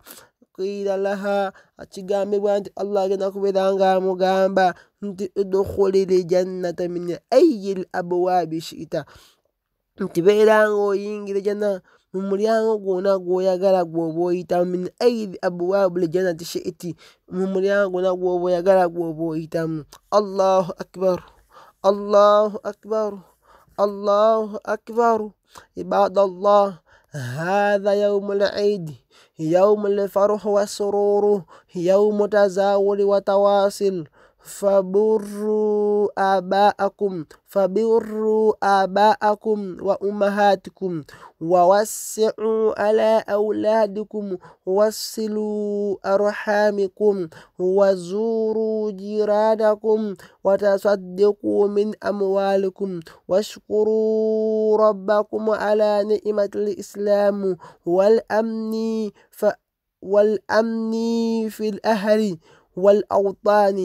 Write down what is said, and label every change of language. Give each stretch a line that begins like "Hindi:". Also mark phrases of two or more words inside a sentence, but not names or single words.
Arabic: قيل له,
Ganda: kigambibwa nti Allah agenda kubeera nga amugamba nti
Arabic: ادخل الجنة من أي أبواب شئت,
Ganda: nti beera nga oyingira janna mu mulyango gwonna gw'oyagala gw'oba oyitamu,
Arabic: من أي أبواب الجنة شئت,
Ganda: mu mulyango gwonna gw'oba oyagala gw'oba oyitamu.
Arabic: الله أكبر، الله أكبر، الله أكبر. عباد الله، هذا يوم العيد، يوم الفرح والسرور، يوم التزاور والتواصل. فبروا آباءكم وأمهاتكم ووسعوا على أولادكم وصلوا أرحامكم وزوروا جيرانكم وتصدقوا من أموالكم واشكروا ربكم على نعمة الإسلام والأمن في الأهل والأوطان.